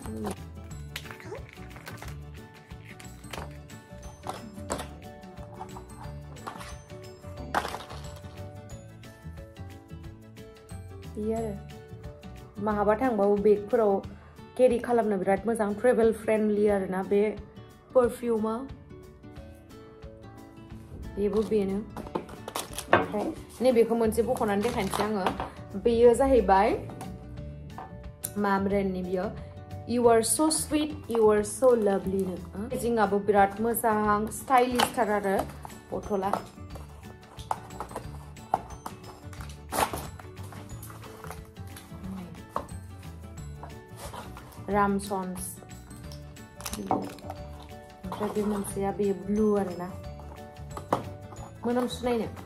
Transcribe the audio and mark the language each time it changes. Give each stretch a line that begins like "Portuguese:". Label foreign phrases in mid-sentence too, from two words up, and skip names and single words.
Bodo: महाबा थांबाबो बेगफोराव केरि खालामनो बिराद मोजां
English: travel friendly
Bodo: आरोना बे पारफ्यूमा बेबो बेनो ओमफ्राय नैबेखौ मोनसे बख'नानै देखायनोसै आङो बेयो जाहैबाय मा ब्रेन्डनि बियो
English: You are so sweet, you are so lovely
Bodo: नो पेकेजिंआबो बिराद मोजां स्टाइलिशथार आरो बथला रामसन्स ओमफ्राय बे मोनसेया बे ब्लु आरोना मोनामसुनायनो